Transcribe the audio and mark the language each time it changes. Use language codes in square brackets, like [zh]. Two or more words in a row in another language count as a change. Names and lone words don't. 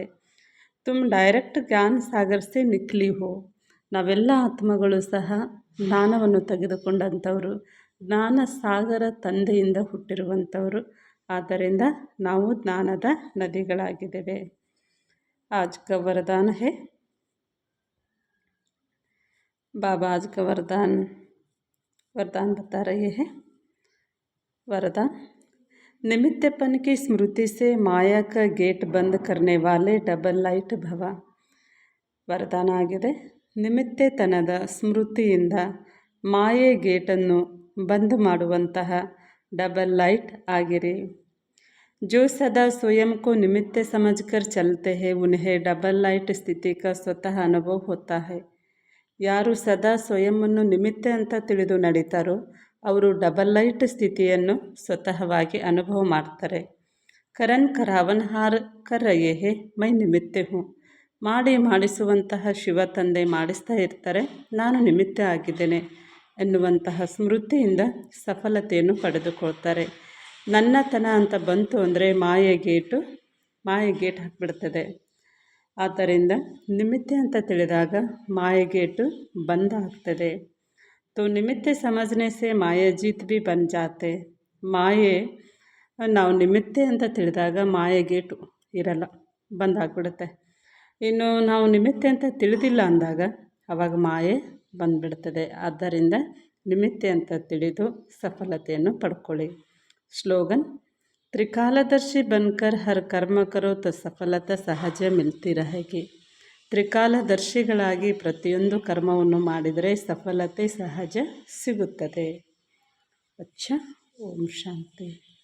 [hi] तुम डायरेक्ट ज्ञान सागर से निकली हो, [kn] ನಾವೆಲ್ಲ ಆತ್ಮಗಳು ಸಹ ಜ್ಞಾನವನ್ನು ತೆಗೆದುಕೊಂಡಂಥವರು, ಜ್ಞಾನ ಸಾಗರ ತಂದೆಯಿಂದ ಹುಟ್ಟಿರುವಂಥವರು. ಆದ್ದರಿಂದ ನಾವು ಜ್ಞಾನದ ನದಿಗಳಾಗಿದ್ದೇವೆ. [hi] आज का वरदान है, बाबा आज का वरदान बता रहे हैं. वरदान, निमित्तपन की स्मृति से माया का गेट बंद करने वाले [en] double light [hi] भव. [kn] ವರದಾನ ಆಗಿದೆ, ನಿಮಿತ್ತೆತನದ ಸ್ಮೃತಿಯಿಂದ ಮಾಯೆ ಗೇಟನ್ನು ಬಂದ್ ಮಾಡುವಂತಹ [en] double light [kn] ಆಗಿರಿ. [hi] जो सदा स्वयं को निमित्त समझकर चलते हैं उन्हें [en] double light [hi] स्थिति का स्वतः अनुभव होता है. [kn] ಯಾರು ಸದಾ ಸ್ವಯಂವನ್ನು ನಿಮಿತ್ತ ಅಂತ ತಿಳಿದು ನಡೀತಾರೋ ಅವರು [en] double light [kn] ಸ್ಥಿತಿಯನ್ನು ಸ್ವತಃವಾಗಿ ಅನುಭವ ಮಾಡ್ತಾರೆ. [hi] करन करावन हार कर रहे हैं मैं निमित्त हूँ, [kn] ಮಾಡಿಸುವಂತಹ ಶಿವ ತಂದೆ ಮಾಡಿಸ್ತಾ ಇರ್ತಾರೆ, ನಾನು ನಿಮಿತ್ತ ಆಗಿದ್ದೇನೆ ಎನ್ನುವಂತಹ ಸ್ಮೃತಿಯಿಂದ ಸಫಲತೆಯನ್ನು ಪಡೆದುಕೊಳ್ತಾರೆ. ನನ್ನತನ ಅಂತ ಬಂತು ಅಂದರೆ ಮಾಯೆ ಗೇಟ್ ಹಾಕಿಬಿಡ್ತದೆ. ಆದ್ದರಿಂದ ನಿಮಿತ್ತ ಅಂತ ತಿಳಿದಾಗ ಮಾಯೆಗೇಟು ಬಂದ್ ಆಗ್ತದೆ. [hi] तो निमित्त समझने से माया जीत भी बन जाते. [kn] ಮಾಯೆ ನಾವು ನಿಮಿತ್ತ ಅಂತ ತಿಳಿದಾಗ ಮಾಯೆಗೇಟು ಇರಲ್ಲ, ಬಂದ್ ಆಗಿಬಿಡುತ್ತೆ. ಇನ್ನು ನಾವು ನಿಮಿತ್ತ ಅಂತ ತಿಳಿದಿಲ್ಲ ಅಂದಾಗ ಆವಾಗ ಮಾಯೆ ಬಂದುಬಿಡ್ತದೆ. ಆದ್ದರಿಂದ ನಿಮಿತ್ತ ಅಂತ ತಿಳಿದು ಸಫಲತೆಯನ್ನು ಪಡ್ಕೊಳ್ಳಿ. ಸ್ಲೋಗನ್, [hi] त्रिकालदर्शी बनकर हर कर्म करो तो सफलता सहज मिलती रहेगी. [kn] ತ್ರಿಕಾಲದರ್ಶಿಗಳಾಗಿ ಪ್ರತಿಯೊಂದು ಕರ್ಮವನ್ನು ಮಾಡಿದರೆ ಸಫಲತೆ ಸಹಜ ಸಿಗುತ್ತದೆ. ಅಚ್ಚಾ, ಓಂ ಶಾಂತಿ.